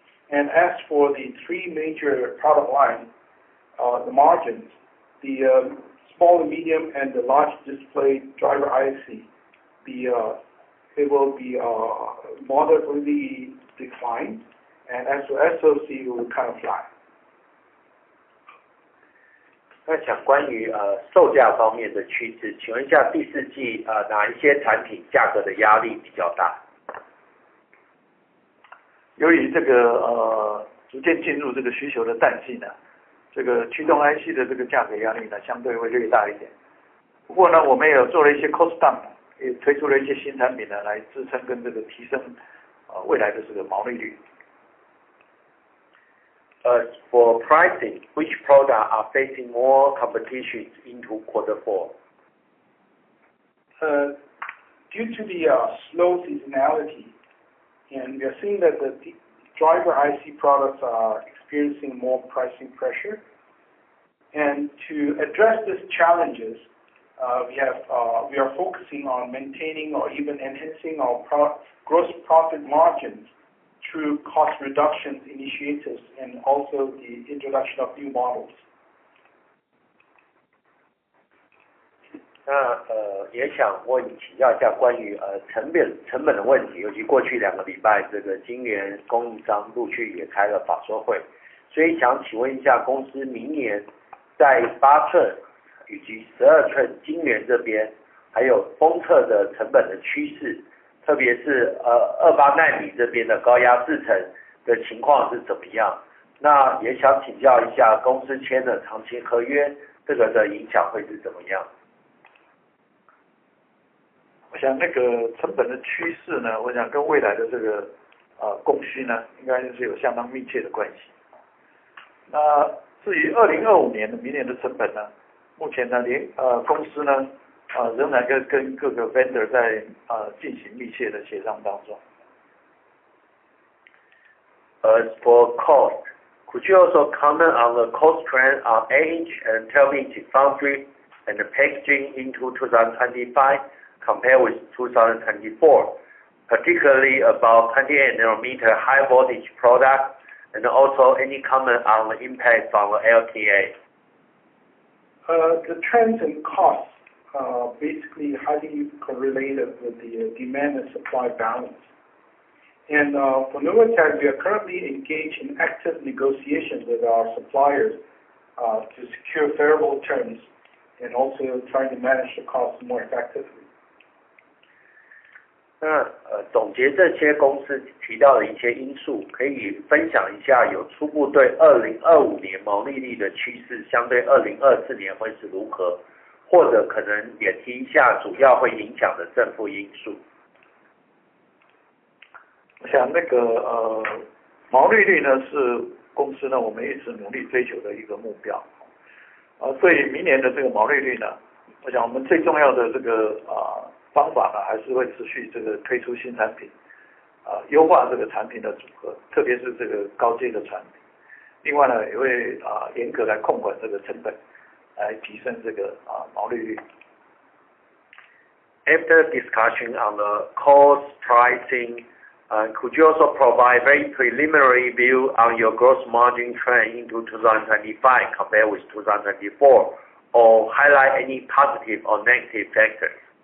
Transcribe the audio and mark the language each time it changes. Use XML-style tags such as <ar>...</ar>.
<en>And as for the 3 major product lines, the margins, the small and medium and the large display driver IC, it will be moderately declined, and as for SoC, it will kind of flat.</en> <zh>那想关于售价方面的趋势，请问一下第4季哪一些产品价格的压力比较大？由于这个逐渐进入这个需求的淡季呢，这个驱动 IC 的这个价格压力呢相对会略大一点。不过呢，我们也有做了一些</zh> <en>cost down，</en> <zh>也推出了一些新产品呢来支撑跟这个提升未来的这个毛利率。</zh> <en>For pricing, which products are facing more competition into quarter 4? Due to the slow seasonality, and we are seeing that the driver IC products are experiencing more pricing pressure. And to address these challenges, we are focusing on maintaining or even enhancing our gross profit margins through cost reduction initiatives and also the introduction of new models.</en> <zh>那也想请教一下关于成本的问题，尤其过去2个礼拜，这个晶圆供应商陆续也开了法说会，所以想请问一下公司明年在8寸以及12寸晶圆这边，还有封测的成本的趋势，特别是28奈米这边的高压制程的情况是怎么样？那也想请教一下公司签的长期合约，这个的影响会是怎么样？我想那个成本的趋势呢，我想跟未来的这个供需呢，应该是有相当密切的关系。那至于2025年的明年的成本呢，目前呢公司呢仍然跟各个 vendor 在进行密切的协商当中。</zh> <en>As for cost, could you also comment on the cost trend on 8-inch and 12-inch foundry and the packaging into 2025 compared with 2024, particularly about 28 nanometer high voltage product, and also any comment on the impact from the LTA? The trends in costs basically highly correlated with the demand and supply balance. And for Novatek, we are currently engaged in active negotiations with our suppliers to secure favorable terms and also trying to manage the costs more effectively.</en> <zh>那总结这些公司提到的一些因素，可以分享一下有初步对2025年毛利率的趋势，相对2024年会是如何？或者可能也提一下主要会影响的正负因素。我想那个毛利率呢是公司呢我们一直努力追求的一个目标。对于明年的这个毛利率呢，我想我们最重要的这个方法呢，还是会持续这个推出新产品，优化这个产品的组合，特别是这个高阶的产品。另外呢，也会严格来控管这个成本，来提升这个毛利率。</zh> <en>After discussion on the cost pricing, could you also provide very preliminary view on your gross margin trend into 2025 compared with 2024, or highlight any positive or negative factors?</en>